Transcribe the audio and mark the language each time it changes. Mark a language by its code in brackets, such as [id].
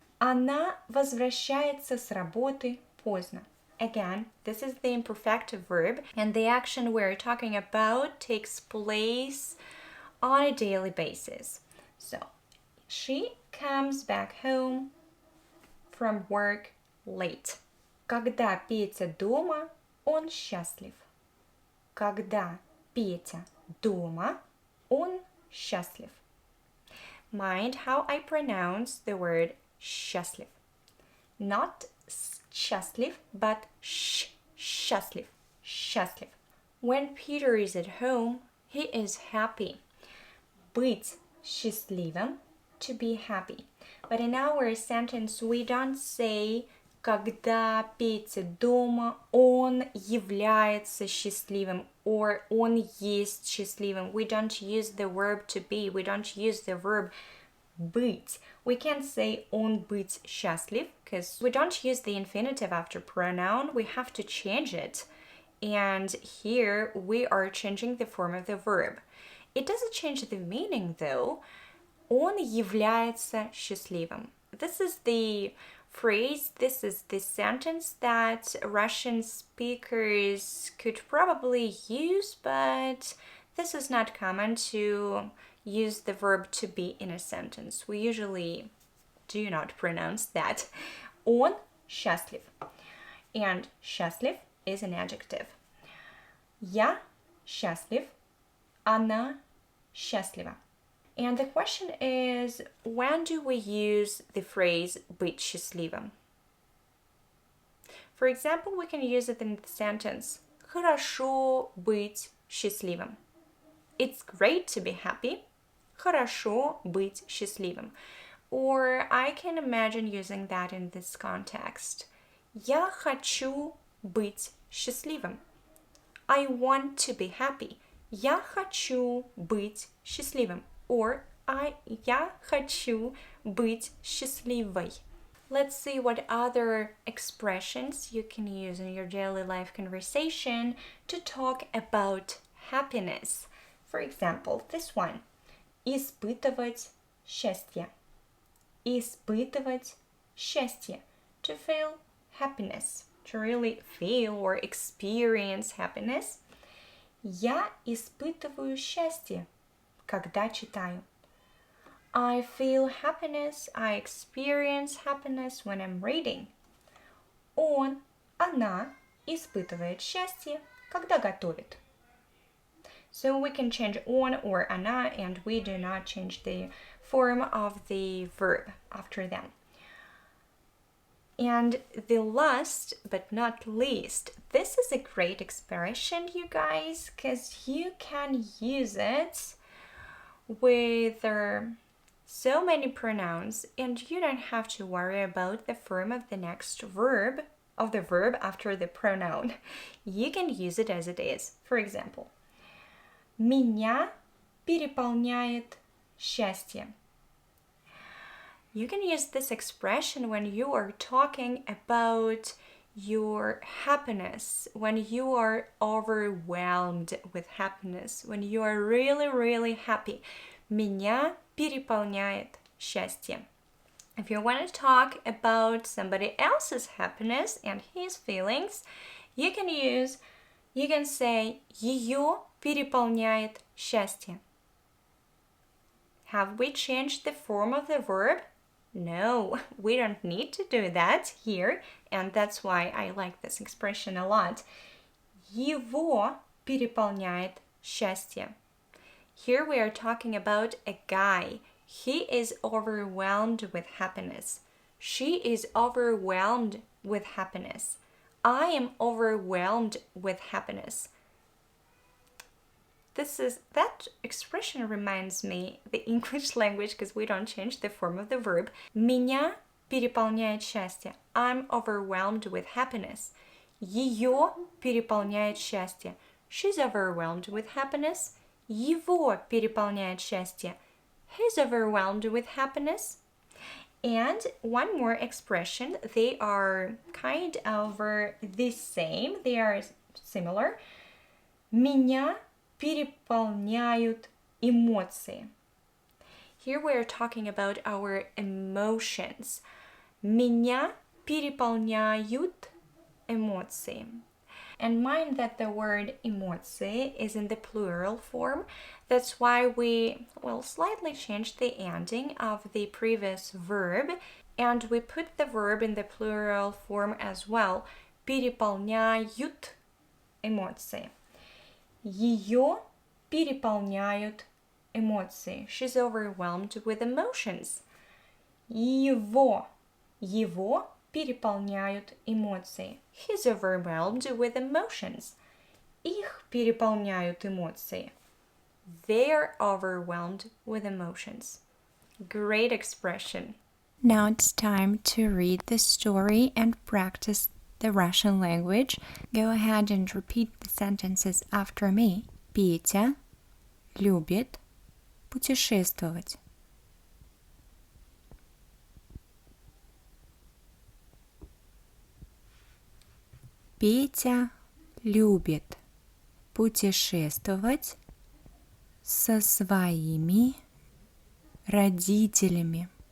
[ru] Она возвращается с работы поздно. [en] Again, this is the imperfective verb, and the action we're talking about takes place on a daily basis. So, she comes back home from work late. [ru] Когда Петя дома, он счастлив. Когда Петя дома, он счастлив. [en] Mind how I pronounce the word счастлив. Not счастлив, but счастлив. [ru] Счастлив. [en] When Peter is at home, he is happy. [ru] Быть счастливым, [en] to be happy. But in our sentence, we don't say [ru] когда Петя дома, он является счастливым [en] or [ru] он есть счастливым. [en] We don't use the verb to be. We don't use the verb быть. We can't say [ru] он быть счастлив [en] because we don't use the infinitive after pronoun. We have to change it. And here we are changing the form of the verb. It doesn't change the meaning though. [ru] Он является счастливым. [en] This is the phrase, this is the sentence that Russian speakers could probably use, but this is not common to use the verb to be in a sentence. We usually do not pronounce that. [ru] Он счастлив. [en] And счастлив is an adjective. [ru] Я счастлив. Она счастлива. [en] And the question is, when do we use the phrase быть счастливым? For example, we can use it in the sentence [ru] хорошо быть счастливым. [en] It's great to be happy. [ru] Хорошо быть счастливым. [en] Or I can imagine using that in this context. [ru] Я хочу быть счастливым. [en] I want to be happy. [ru] Я хочу быть счастливым. Or я хочу быть счастливой. [en] Let's see what other expressions you can use in your daily life conversation to talk about happiness. For example, this one. [ru] Испытывать счастье. Испытывать счастье. [en] To feel happiness. To really feel or experience happiness. [ru] Я испытываю счастье, когда читаю. [en] I feel happiness, I experience happiness when I'm reading. [ru] Он, она испытывает счастье, когда готовит. [en] So we can change on or она, and we do not change the form of the verb after them. And the last but not least, this is a great expression, you guys, because you can use it with so many pronouns, and you don't have to worry about the form of the next verb, of the verb after the pronoun. You can use it as it is. For example, [ru] меня переполняет счастье. [en] You can use this expression when you are talking about your happiness, when you are overwhelmed with happiness, when you are really, really happy. [ru] Меня переполняет счастье. [en] If you want to talk about somebody else's happiness and his feelings, you can say [ru] ее переполняет счастье. [en] Have we changed the form of the verb? No, we don't need to do that here, and that's why I like this expression a lot. [ru] Его переполняет счастье. [en] Here we are talking about a guy. He is overwhelmed with happiness. She is overwhelmed with happiness. I am overwhelmed with happiness. That expression reminds me the English language, because we don't change the form of the verb. [ru] Меня переполняет счастье. [en] I'm overwhelmed with happiness. [ru] Ее переполняет счастье. [en] She's overwhelmed with happiness. [ru] Его переполняет счастье. [en] He's overwhelmed with happiness. And one more expression. They are kind of the same. They are similar. [ru] Меня переполняют эмоции. [en] Here we are talking about our emotions. [ru] Меня переполняют эмоции. [en] And mind that the word эмоции is in the plural form. That's why we slightly changed the ending of the previous verb, and we put the verb in the plural form as well. [ru] Переполняют эмоции. Ее переполняют эмоции. [en] She's overwhelmed with emotions. [ru] Его переполняют эмоции. [en] He's overwhelmed with emotions. [ru] Их переполняют эмоции. [en] They're overwhelmed with emotions. Great expression. Now it's time to read the story and practice the Russian language. Go ahead and repeat the sentences after me. [ru] Петя любит путешествовать. Петя любит путешествовать со своими родителями.